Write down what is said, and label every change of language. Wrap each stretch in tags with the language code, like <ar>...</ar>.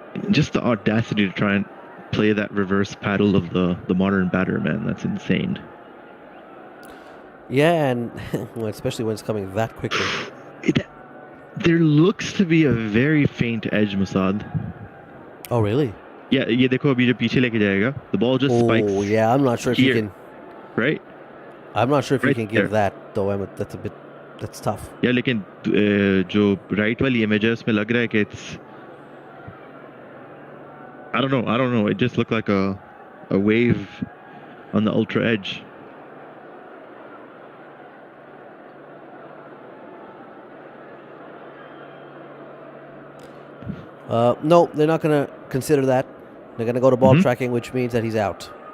<en>Just the audacity to try and play that reverse paddle of the modern batter, man. That's insane. Yeah, and well, especially when it's coming that quickly. There looks to be a very faint edge, Masad. Oh, really?</en> <hi>Yeah, ये देखो अभी जो पीछे लेके जाएगा,</hi> <en>the ball just spikes. Oh, yeah, I'm not sure if you can. Right? I'm not sure if right you can give that though. That's tough.</en> <hi>Yeah, लेकिन जो right वाली image है उसमें लग रहा है कि it's.</hi> <en>I don't know. It just looked like a wave on the ultra edge. No, they're not going to consider that. They're going to go to ball tracking, which means that he's out.</en>